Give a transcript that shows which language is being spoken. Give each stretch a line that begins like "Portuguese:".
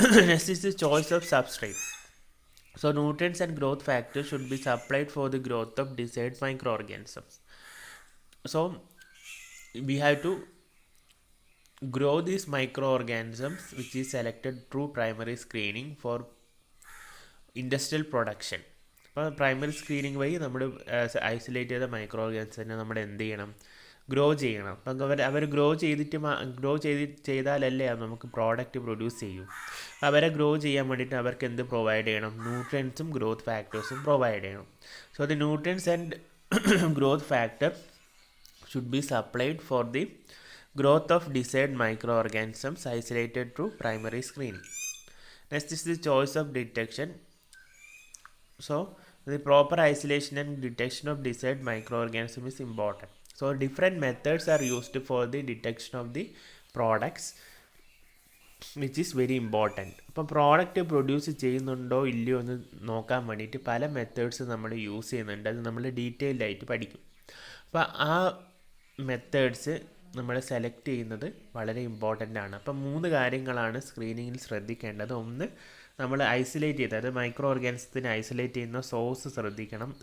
English: Next is the choice of substrate. So nutrients and growth factors should be supplied for the growth of desired microorganisms. So we have to grow these microorganisms which is selected through primary screening for industrial production.
Malayalam: അപ്പോൾ primary screening വഴി നമ്മൾ isolate ചെയ്ത micro ഓർഗാനിസത്തിനെ നമ്മൾ എന്ത് ചെയ്യണം, grow ചെയ്യണം. അപ്പം അവർ grow ചെയ്താലല്ലേ നമുക്ക് പ്രോഡക്റ്റ് പ്രൊഡ്യൂസ് ചെയ്യും. അവരെ ഗ്രോ ചെയ്യാൻ വേണ്ടിയിട്ട് അവർക്ക് എന്ത് പ്രൊവൈഡ് ചെയ്യണം, ന്യൂട്രിയൻസും ഗ്രോത്ത് ഫാക്ടേഴ്സും പ്രൊവൈഡ് ചെയ്യണം. So the nutrients and growth factor should be supplied for the growth of desired microorganisms isolated through primary screening. Next is the choice of detection. So The proper isolation and detection of desired microorganism is important. So different methods are used for the detection of the products, which is very important. അപ്പം product produce ചെയ്യുന്നുണ്ടോ ഇല്ലയോ എന്ന് നോക്കാൻ വേണ്ടിയിട്ട് പല methods നമ്മൾ use ചെയ്യുന്നുണ്ട്. അത് നമ്മൾ ഡീറ്റെയിൽഡ് ആയിട്ട് പഠിക്കും. അപ്പോൾ ആ മെത്തേഡ്സ് നമ്മൾ സെലക്ട് ചെയ്യുന്നത് വളരെ ഇമ്പോർട്ടൻ്റ് ആണ്. അപ്പം 3 കാര്യങ്ങളാണ് സ്ക്രീനിങ്ങിൽ ശ്രദ്ധിക്കേണ്ടത്. ഒന്ന്, നമ്മൾ ഐസൊലേറ്റ് ചെയ്ത്, അതായത് മൈക്രോ ഓർഗാനിസത്തിന് ഐസൊലേറ്റ് ചെയ്യുന്ന സോഴ്സ് ശ്രദ്ധിക്കണം.